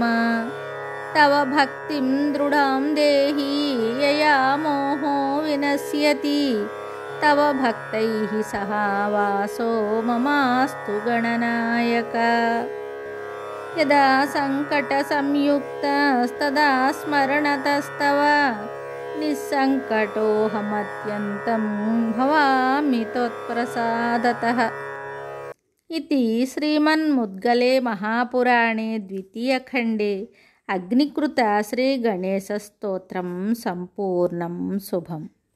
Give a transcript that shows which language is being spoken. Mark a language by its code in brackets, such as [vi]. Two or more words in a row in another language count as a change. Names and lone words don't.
[sa] తవ భక్తిం దృఢాం దేహి యయా మోహో వినశ్యతి తవ భక్తైః సహా వాసో మమాస్తు గణనాయక. యదా సంకట సంయుక్తస్తదా స్మరణతస్తవ నిస్సంకటోహమత్యంతం భవామి త్వత్ప్రసాదతః. इति श्रीमन्मुद्गले महापुराणे द्वितीयखण्डे अग्निकृत श्रीगणेशस्तोत्रं सम्पूर्णं शुभम्.